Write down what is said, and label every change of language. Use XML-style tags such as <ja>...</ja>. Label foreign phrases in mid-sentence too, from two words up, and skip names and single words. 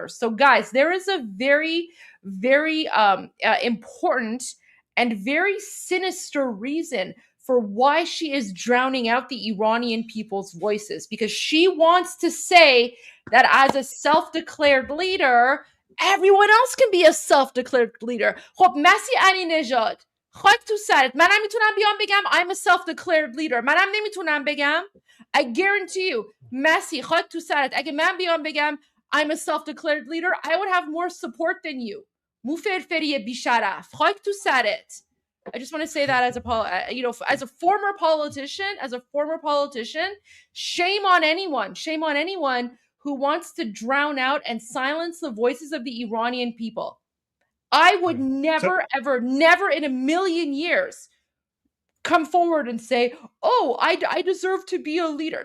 <en>So guys, there is a very, very important and very sinister reason for why she is drowning out the Iranian people's voices, because she wants to say that as a self-declared leader, everyone else can be a self-declared leader.</en> <fa>خب مسی علی نژاد خاک تو سرت منم میتونم بیام بگم</fa> <en>I'm a self-declared leader.</en> <fa>منم نمیتونم بگم.</fa> <en>I guarantee you</en> <fa>مسی خاک تو سرت اگه من بیام بگم</fa> <en>I'm a self-declared leader, I would have more support than you.</en> <fa>مو فرفری بیشرف خاک تو سرت.</fa> <en>I just want to say that as a former politician, shame on anyone who wants to drown out and silence the voices of the Iranian people. I would never in a million years come forward and say, oh, I deserve to be a leader.</en>